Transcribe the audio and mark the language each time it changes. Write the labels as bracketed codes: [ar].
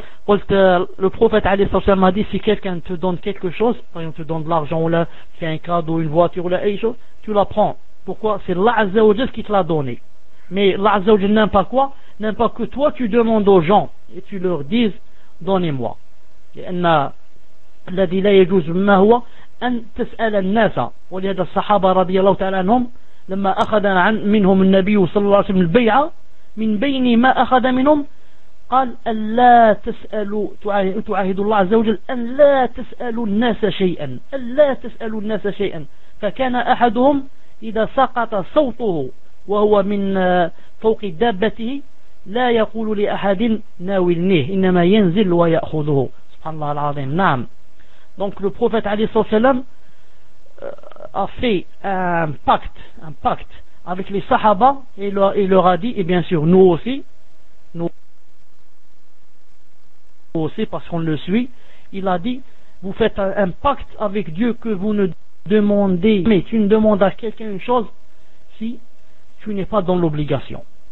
[ar] قلت, [fr] le prophète [ar] عليه الصلاة والسلام [fr] m'a dit si quelqu'un te donne quelque chose, par exemple te donne de l'argent ou là fait un cadeau, une voiture ou là quelque chose, tu la prends. Pourquoi? C'est Allah Azza wa Jal qui te l'a donné. Mais Allah Azza wa Jal n'aime pas quoi? N'aime pas que toi tu demandes aux gens et tu leur dises donnez-moi. Et il y a des gens qui sont les sahaba radiallahu ta'ala anhum, [ar] لما أخذ منهم النبي صلى الله عليه وسلم البيعة من بين ما أخذ منهم قال أن لا تسألوا تعاهد الله عز وجل أن لا تسألوا الناس شيئا أن لا تسألوا الناس شيئا. فكان أحدهم إذا سقط صوته وهو من فوق دابته لا يقول لأحد ناولنيه إنما ينزل ويأخذه. سبحان الله العظيم. نعم. [fr] Donc le prophète [ar] عليه الصلاة والسلام [fr] a fait un pacte avec les sahaba et leur a dit, et bien sûr nous aussi parce qu'on le suit, il a dit vous faites un pacte avec Dieu que vous ne demandez mais tu ne demandes à quelqu'un une chose si tu n'es pas dans l'obligation.